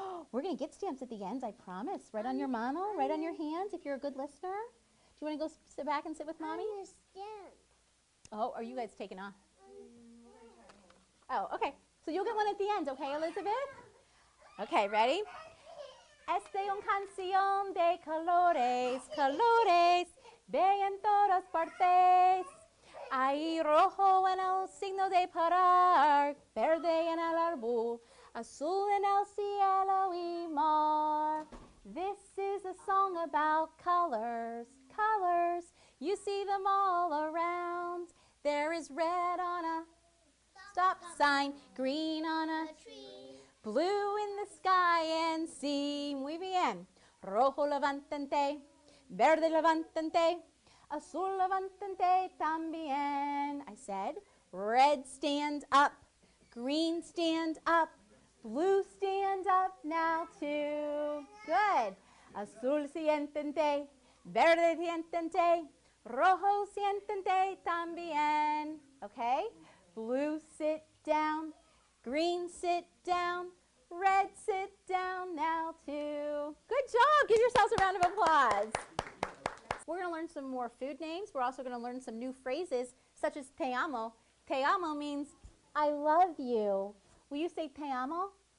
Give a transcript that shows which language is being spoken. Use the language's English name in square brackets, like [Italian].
[English] We're going to get stamps at the end, I promise. Right on your mano, right on your hands if you're a good listener. Do you want to go sit back and sit with Mommy? I understand. Oh, are you guys taking off? Oh, okay. So you'll get one at the end, okay, Elizabeth? Okay, ready? [Spanish] Esta es una canción de colores, colores, ve en todas partes. Hay rojo en el signo de parar, verde en el árbol, azul en el cielo y mar. [English] This is a song about colors, colors. You see them all around. There is red on a stop sign, green on a Tree. blue in the sky and sea. [Spanish] Muy bien. Rojo levantante, verde levantante, azul levantante también. [English] I said, red stand up, green stand up, blue stand up now too. Good. [Spanish] Azul siéntate, verde siéntate, rojo siéntate también. [English] Okay? Blue sit down, green sit down, red sit down now too. Good job. Give yourselves a round of applause. We're going to learn some more food names. We're also going to learn some new phrases such as te amo. Te amo means I love you. Will you say te amo?